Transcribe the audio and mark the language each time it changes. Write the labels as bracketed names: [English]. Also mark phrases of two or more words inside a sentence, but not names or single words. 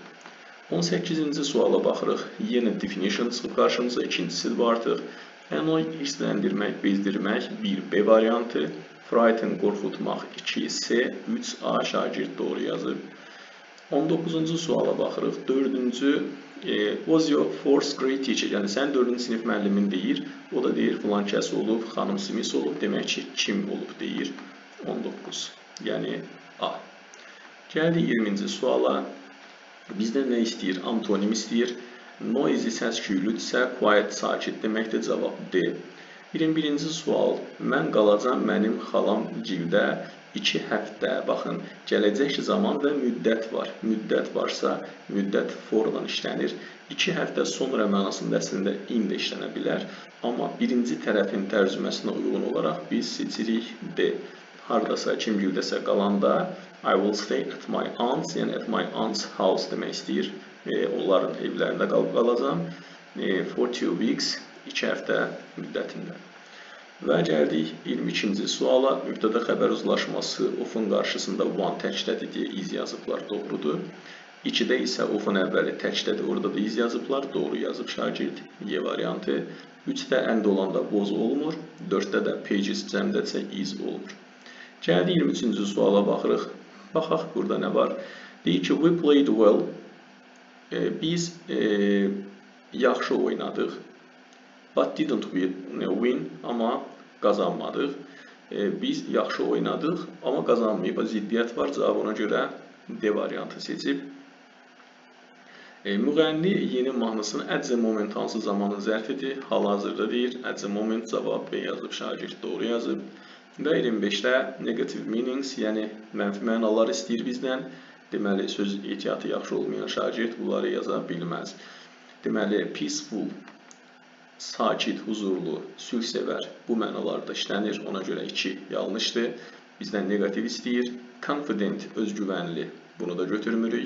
[Azerbaijani] 18-ci suala baxırıq. Yenə definition çıxıb qarşımıza. İkincisi bu artıq. Annoy, hirsləndirmək, bezdirmək. 1B variantı. Frighten, qorxutmaq. 2C, 3A şagird doğru yazıb. 19-cu suala baxırıq. [English] 4-cü was your fourth grade teacher. [Azerbaijani] Yəni, sən 4-cü sinif müəllimin deyir. O da deyir, filan kəs olub, xanım Smith olub. Demək ki, kim olub deyir. 19. Yəni, A. Gəldi 20-ci suala. Bizdən nə istəyir? Antonim istəyir. Noisy səs-küylüdürsə, quiet, sakit deməkdir. Cavab D. 21-ci sual. Mən qalacam mənim xalam gildə 2 həftə. Baxın, gələcək zaman və müddət var. Müddət varsa, müddət forla işlənir. 2 həftə sonra mənasında əslində in də işlənə bilər. Amma birinci tərəfin tərcüməsinə uyğun olaraq biz seçirik D. Haradasa, kim gildəsə qalanda [English] I will stay at my aunt's, [Azerbaijani] yəni [English] at my aunt's house [Azerbaijani] demək istəyir. Onların evlərində qalacam. 42 weeks, 2 həftə müddətində. Və gəldik 22-ci suala. Mübtəda xəbər uzlaşması of'un qarşısında one təkdədir deyə iz yazıblar. Doğrudur. 2-də isə of'un əvvəli təkdədir. Orada da iz yazıblar. Doğru yazıb şagird. Y variantı. 3-də and olanda was olmur. 4-də də pages cəmdətsə is olmur. Gəldik 23-cü suala baxırıq. Baxaq, burada nə var? Deyir ki, [English] we played well. [Azerbaijani] Biz yaxşı oynadıq. [English] But didn't win, [Azerbaijani] amma qazanmadıq. Biz yaxşı oynadıq, amma qazanmayıb. Ziddiyyət var, cavab ona görə D variantı seçib. Müğənni yeni mahnısını [English] at the moment [Azerbaijani] hansı zamanın zərfidir? Hal-hazırda deyir. [English] At the moment [Azerbaijani] cavab B yazıb, şagird doğru yazıb. Və 25-də [English] negative meanings, [Azerbaijani] yəni mənfi mənalar istəyir bizdən. Deməli, söz ehtiyatı yaxşı olmayan şagird bunları yaza bilməz. Deməli, peaceful, sakit, huzurlu, sülhsevər bu mənalarda işlənir. Ona görə 2 yanlışdır. Bizdən negativ istəyir. Confident, özgüvənli, bunu da götürmürük.